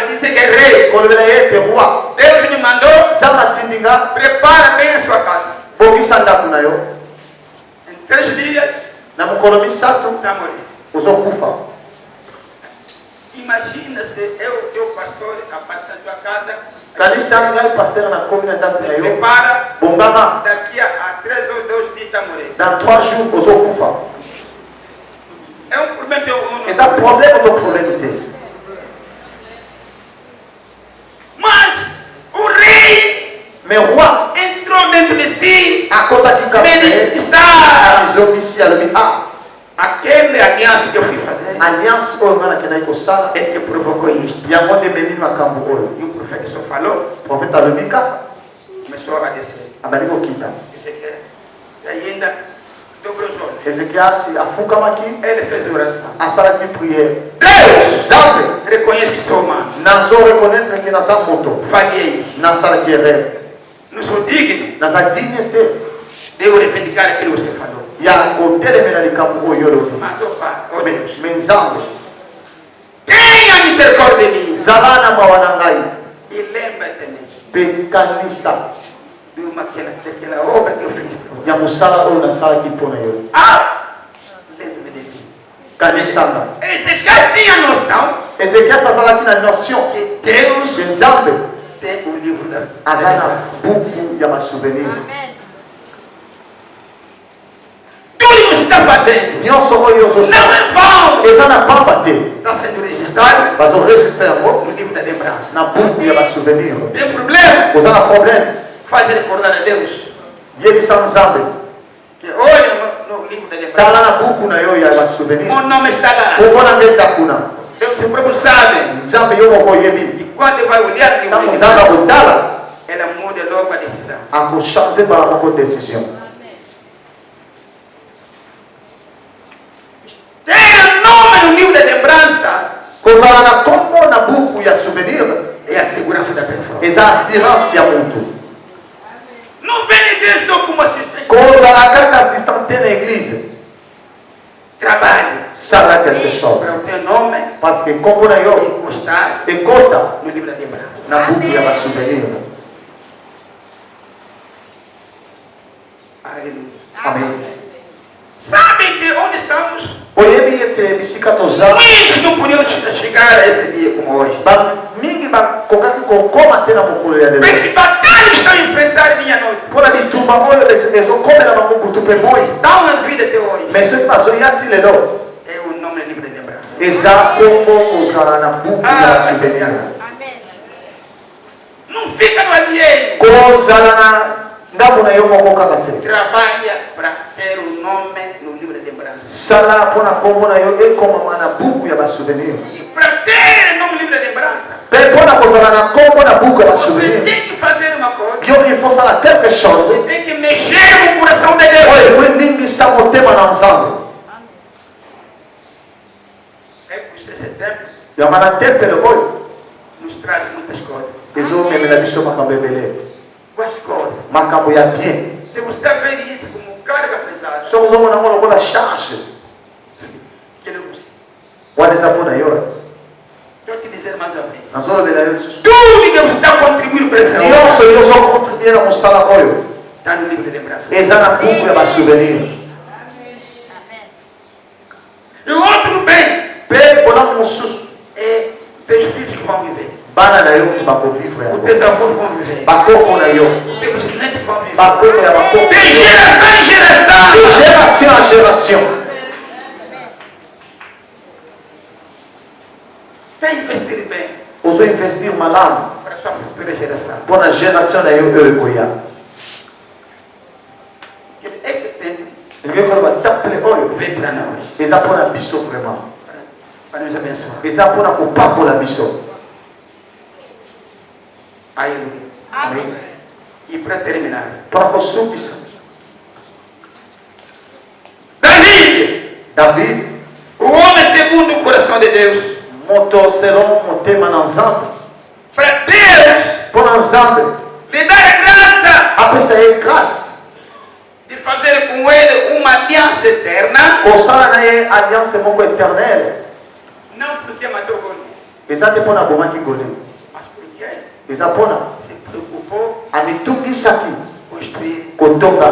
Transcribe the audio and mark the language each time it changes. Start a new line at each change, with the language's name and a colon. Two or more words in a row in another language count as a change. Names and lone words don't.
Portuguese: Para dizer que é rei.
Lingala: kolobela ye ete roi.
Portuguese: Deus me mandou.
Lingala: Nzambe atindi nga
Portuguese: Prepara bem a sua casa.
Lingala: bongisa ndako na yo,
Portuguese: Em 3 dias,
Lingala: na mokolo misato
Portuguese: está morrer.
Lingala: ozokufa.
Portuguese: Imagina se eu, teu pastor, a passar da tua casa.
Lingala: Kanisa ngai pasteur na komi na ndako na yo,
Portuguese: Prepara.
Lingala: bongama
Portuguese: Daqui a 3 ou 2 dias está morrer.
French: dans 3 jours ozokufa.
Portuguese: É um problema que eu
Lingala: Eza problème to problème te.
Portuguese: Mas o rei
French: Mais roi
Portuguese: entrou dentro de si.
Lingala: akotaki
Portuguese: Ele
Lingala: kaka
Portuguese: está.
Lingala: azobisi alobi
Portuguese: Aquela aliança que eu fui fazer
Lingala: alliance oyo nga nakendaki kosala
Portuguese: é que provocou isto.
Lingala: yango nde ememi makambo oyo.
Portuguese: E o profeta só falou,
Lingala: Profete alobi kaka
Portuguese: começou a descer.
Lingala: abandi kokita.
Portuguese: Disse que e ainda dobrou os olhos.
Lingala: Ezekiasi afukamaki
Portuguese: Ele fez oração.
Lingala: asalaki priere.
Portuguese: Deus,
Lingala: Nzambe
Portuguese: reconheço que sou humano.
Lingala: nazo reconnaître ke naza moto,
Portuguese: Falhei.
Lingala: nasalaki erreur,
Portuguese: Não sou digno
Lingala: naza digne te
Portuguese: de eu reivindicar aquilo que você falou.
Lingala: ya kotelemela likambo oyo olobi.
Portuguese: Mas, opa, oh Deus,
Lingala: Me Nzambe
Portuguese: tenha misericórdia de mim.
Lingala: zala na mawa na ngai
Portuguese: E lembra-te de mim.
Lingala: mpe kanisa
Portuguese: De daquela obra que eu fiz.
Lingala: ya mosala oyo nasalaki mpo na yo.
Portuguese: Ah, lembra-me de mim.
Lingala: Kanisa nga
Portuguese: Ezequiel tinha noção
Lingala: Ezekiasi azalaki na notion
Portuguese: que Deus
Lingala: ke Nzambe
Portuguese: tem o livro da
Lingala: aza na buku ya basouvenir.
Portuguese: Tudo que você está fazendo
Lingala: Nyonso oyo
Portuguese: não
Lingala: ozosala
Portuguese: é vão.
Lingala: eza na pamba te,
Portuguese: Está sendo registrado
Lingala: bazoregistre yango
Portuguese: no livro da lembrança.
Lingala: na buku ya basouvenir.
Portuguese: Tem problema?
Lingala: Oza na problème
Portuguese: Faz recordar a Deus.
Lingala: yebisa Nzambe
Portuguese: Que olha no livro da lembrança.
Lingala: tala na buku na yo ya basouvenir,
Portuguese: O nome está lá.
Lingala: kombo na nga eza kuna.
Portuguese: Deus o próprio sabe.
Lingala: Nzambe yo moko oyebi,
Portuguese: E quando ele vai olhar no livro
Lingala: ntango
Portuguese: da
Lingala: Nzambe
Portuguese: lembrança,
Lingala: akotala
Portuguese: ela muda logo a decisão.
Lingala: akochange mbala moko décision.
Portuguese: Ter nome no livro da lembrança
Lingala: Kozala na kombo na buku ya souvenir
Portuguese: é a segurança da pessoa.
Lingala: eza assurance ya mutu.
Portuguese: Não vem na igreja só como assistente.
Lingala: Kozala kaka assistant te na église,
Portuguese: Trabalhe
Lingala: sala
French: quelque chose
Portuguese: para o teu nome
French: parce que
Lingala: kombo na yo
Portuguese: encostar
Lingala: ekota
Portuguese: no livro da lembrança.
Lingala: na buku ya basouvenir.
Portuguese: Aleluia.
Lingala: Amen.
Portuguese: Sabem que onde estamos?
Lingala: Oyebi ete bisika toza
Portuguese: Muitos não podiam chegar a este dia como hoje.
Lingala: bamingi bakokaki kokoma te na mokolo ya lelo
Portuguese: Mas que batalha estão enfrentando dia e noite?
Lingala: mpona bitumba oyo ezokomela bango butu mpe moi.
Portuguese: Estão na vida até hoje.
Lingala: Mais soki bazoya ti lelo
Portuguese: É o nome do livro da lembrança.
Lingala: eza kombo kozala na buku ya souvenir,
Portuguese: Não fica no alheio.
Lingala: kozala na ngambo na yo moko kaka te.
Portuguese: Trabalha para ter o nome no livro da lembrança.
Lingala: Sala mpona kombo na yo ekomama na buku ya basouvenir,
Portuguese: E para ter o nome no livro da lembrança,
Lingala: mpe mpona kozala na kombo na buku ya
Portuguese: você
Lingala: basouvenir
Portuguese: tem que fazer uma coisa.
Lingala: yo
French: il faut
Lingala: sala quelque
Portuguese: Você
French: chose
Portuguese: tem que mexer no coração de Deus.
Lingala: oyo efondingisa motema na nzambe.
Portuguese: É por isso esse tempo
Lingala: Yango na tempele oyo
Portuguese: nos traz muitas coisas.
Lingala: ezomemela biso makambo ebele,
Portuguese: Quais coisas?
Lingala: makambo ya bien.
Portuguese: Se você está vendo isso como carga pesada,
Lingala: soki ozomona ngo lokola charge
Portuguese: que não usa.
Lingala: wana eza mpo na yo,
Portuguese: Estou te dizendo mais uma vez.
Lingala: nazolobela yo lisusu
Portuguese: Tudo que você está contribuindo para esse homem
Lingala: nyonso yo ozokontribue na mosala oyo
Portuguese: está no livro de lembrança.
Lingala: eza na buku ya basouvenir.
Portuguese: E o outro bem
Lingala: Mpe bolamu mosusu
Portuguese: é teus filhos que vão viver.
Lingala: bana na yo moto bakovivre
Portuguese: Os
Lingala: yango,
Portuguese: teus avós vão viver.
Lingala: bakoko na yo,
Portuguese: Os teus netos vão viver.
Lingala: bakoko ya bakoko,
Portuguese: De geração em geração.
French: de génération en génération.
Portuguese: Tem que investir bem
Lingala: ozoinvestir malamu
Portuguese: para a sua futura geração.
Lingala: mpo na génération na yo oyo ekoya.
Portuguese: Porque este tempo
Lingala: elingi koloba tapele oyo
Portuguese: prover para nós.
Lingala: eza mpona biso vraiment.
Portuguese: Para nos abençoar.
Lingala: Eza mpona kopambola biso.
Portuguese: Aleluia. Amém. E para terminar,
Lingala: Para kosukisa, David,
Portuguese: o homem segundo o coração de Deus,
Lingala: moto selon motema na Nzambe,
Portuguese: para Deus
Lingala: mpona Nzambe
Portuguese: lhe dar a graça
Lingala: apesa ye grâce
Portuguese: de fazer com ele uma aliança eterna,
Lingala: kosala na ye alliance moko éternelle.
Portuguese: não porque matou Goliat,
Lingala: Eza te mpona abomaki Goliat,
Portuguese: mas porque
Lingala: eza mpona
Portuguese: se preocupou
Lingala: amitungisaki
Portuguese: em construir
Lingala: kotonga